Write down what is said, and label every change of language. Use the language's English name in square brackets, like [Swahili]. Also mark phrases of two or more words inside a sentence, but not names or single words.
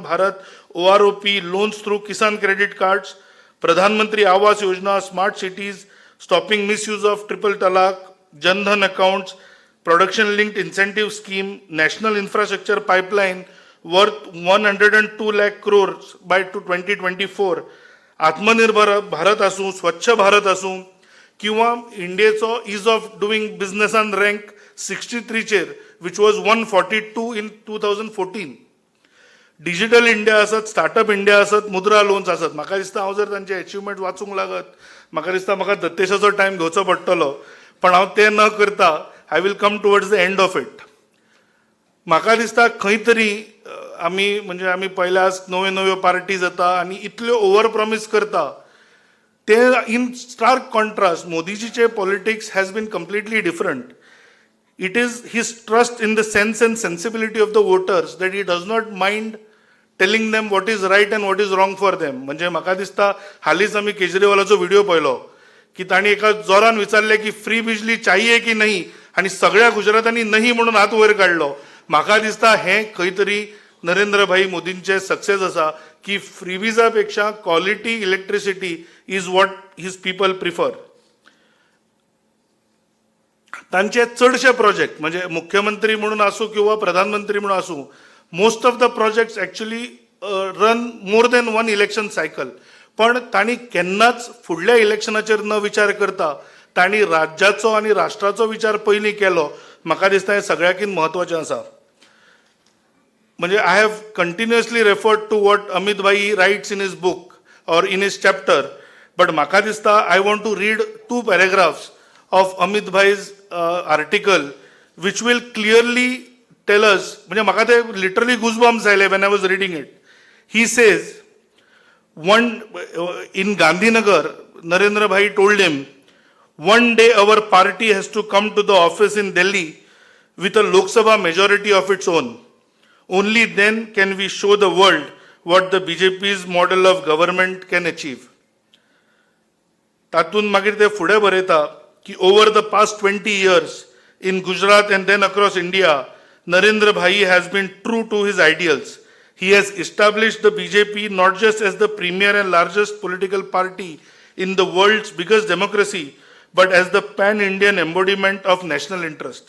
[English] Bharat, OROP, loans through Kisan credit cards, Pradhan Mantri Awas Yojana, smart cities, stopping misuse of triple talaq, Jan Dhan accounts, production linked incentive scheme, national infrastructure pipeline worth 102 lakh crores by 2024, [Konkani] Atmanirbhar Bharat asu, Swachh Bharat asu, किंवा इंडियेचो [English] ease of doing businessान [Konkani] रँक 63 चेर, [English] which was 142 in 2014. [Konkani] डिजिटल इंडिया आसत, स्टार्टअप इंडिया आसत, मुद्रा लोन्स आसत. म्हाका दिसता हांव जर तांचे अचिवमेंट वाचूंक लागत म्हाका दिसता म्हाका दत्तेशाचो टायम घेवचो पडटलो, पण हांव तें न करता [English] I will come towards the end of it. [Konkani] म्हाका दिसता खंय तरी आमी म्हणजे आमी पयल्यास नव्यो नव्यो पार्टी जाता आनी इतल्यो [English] over promise [Konkani] करता, ते [English] in stark contrast [Konkani] मोदीजीचे पॉलिटिक्स [English] has been completely different. It is his trust in the sense and sensibility of the voters that he does not mind telling them what is right and what is wrong for them. [Konkani] म्हणजे म्हाका दिसता हालींच आमी केजरीवालाचो व्हिडिओ पळयलो की तांणी एका जोरान विचारले की [Hindi] फ्री बिजली चाहिए की नाही, [Konkani] आणि सगळ्या गुजरातांनी नाही म्हणून हात वयर काडलो. म्हाका दिसता हे खंय तरी नरेंद्र भाई मोदींचे सक्सेस आसा की फ्रीबीजा पेक्षा [English] quality electricity is what his people prefer. [Konkani] तांचे चडशे प्रोजेक्ट म्हणजे मुख्यमंत्री म्हणून आसूं किंवा प्रधानमंत्री म्हणून आसूं, [English] most of the projects actually run more than one election cycle. [Konkani] पण तांणी केन्नाच फुडल्या इलेक्शनाचेर न विचार करता तांणी राज्याचो आनी राष्ट्राचो विचार पयलीं केलो. म्हाका दिसता हें सगळ्याकीन म्हत्वाचें आसा. म्हणजे [English] I have continuously referred to what Amit Bhai writes in his book और in his chapter, but [Konkani] म्हाका दिसता [English] I want to read 2 paragraphs of Amit Bhai's article which will clearly tell us. [Konkani] म्हणजे म्हाका ते [English] literally goosebumps [Konkani] आयले [English] when I was reading it. He says once in Gandhinagar Narendra Bhai told him, one day our party has to come to the office in Delhi with a Lok Sabha majority of its own. Only then can we show the world what the BJP's model of government can achieve. [Konkani] तातून मागीर ते फुडें बरयता की [English] over the past 20 years in Gujarat and then across India, Narendra Bhai has been true to his ideals. He has established the BJP not just as the premier and largest political party in the world's biggest democracy, but as the pan-Indian embodiment of national interest.